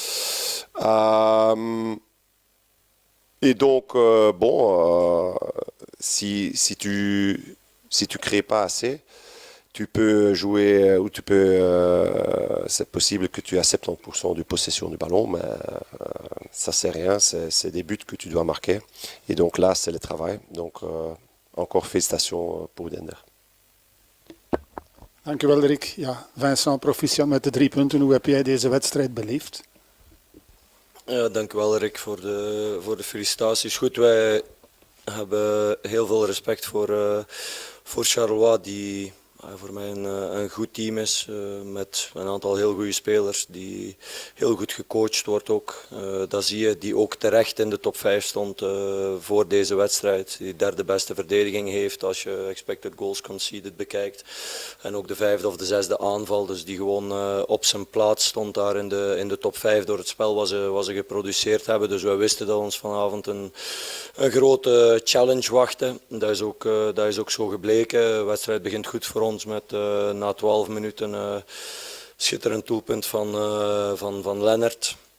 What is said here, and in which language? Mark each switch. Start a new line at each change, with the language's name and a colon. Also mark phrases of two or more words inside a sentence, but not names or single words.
French: Et donc, si tu crées pas assez, tu peux jouer ou c'est possible que tu aies 70% de possession du ballon, mais ça c'est rien, c'est des buts que tu dois marquer. Et donc là, c'est le travail. Donc encore félicitations pour Dender.
Dutch: Dank u wel, Rick. Ja, Vincent, proficiat met de 3 punten. Hoe heb jij deze wedstrijd beleefd? Ja, dank u wel, Rick, voor de felicitaties. Goed, wij hebben heel veel respect voor Charleroi, die voor mij een goed team is, met een aantal heel goede spelers, die heel goed gecoacht wordt ook. Dat zie je, die ook terecht in de top 5 stond voor deze wedstrijd. Die derde beste verdediging heeft als je
English: expected goals conceded
Dutch: bekijkt. En ook de 5e of de 6e aanval, dus die gewoon op zijn plaats stond daar in de top 5 door het spel wat ze geproduceerd hebben. Dus wij wisten dat ons vanavond een grote challenge wachtte. Dat is ook zo gebleken. De wedstrijd begint goed voor ons met na 12 minuten schitterend doelpunt van Lennart.